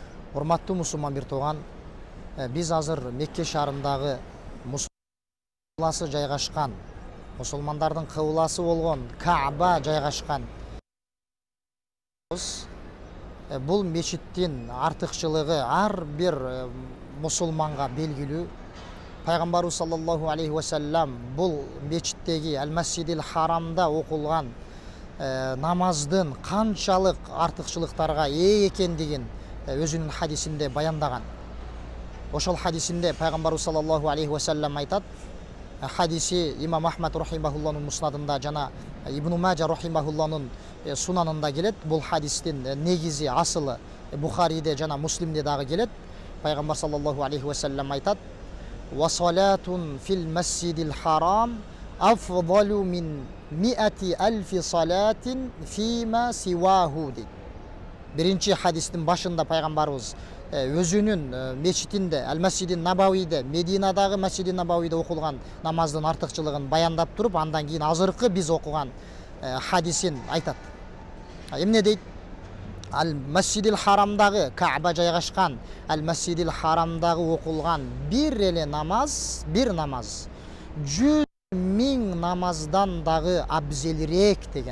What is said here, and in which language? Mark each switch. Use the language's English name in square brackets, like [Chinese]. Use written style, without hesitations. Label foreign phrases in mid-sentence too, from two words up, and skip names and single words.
[Kyrgyz] Урматтуу мусулман бир тууган, биз азыр Мекке шаарындагы мусуласы жайгашкан, мусулмандардын кыбласы болгон Кааба жайгашкан. Бул мечиттин артыкчылыгы ар бир мусулманга белгилүү. Пайгамбарыбыз [Arabic] صلى الله عليه وسلم [Kyrgyz] бул мечиттеги Ал-Масжидил Харамда окулган намаздын канчалык артыкчылыктарга ээ экендигин өзүнүн хадисинде баяндаган. Ошол хадисинде Пайгамбарыбыз [Arabic] صلى الله عليه وسلم [Kyrgyz] айтат. Хадиси имам Ахмад рахимахуллахнын муснадында жана Ибн Мажа рахимахуллахнын сунанында келет. Бул хадистин негизи асылы Бухариде жана Муслимде дагы келет. Пайгамбар [Arabic] صلى الله عليه وسلم [Kyrgyz] айтат: [Arabic] "وصلاة في المسجد الحرام أفضل من 100,000 صلاة فيما سواه." [Kyrgyz] Биринчи хадистин башында пайгамбарыбыз өзүнүн мечитинде Ал-Масжиди Набавийде, Мединадагы Масжиди Набавийде окулган намаздын артыкчылыгын баяндап туруп, андан кийин азыркы биз окуган хадисин айтат. Эмне дейт? Ал-Масжидил Харамдагы Кааба жайгашкан Ал-Масжидил Харамдагы окулган бир эле намаз, 100,000 намаздан дагы абзелирээк деген.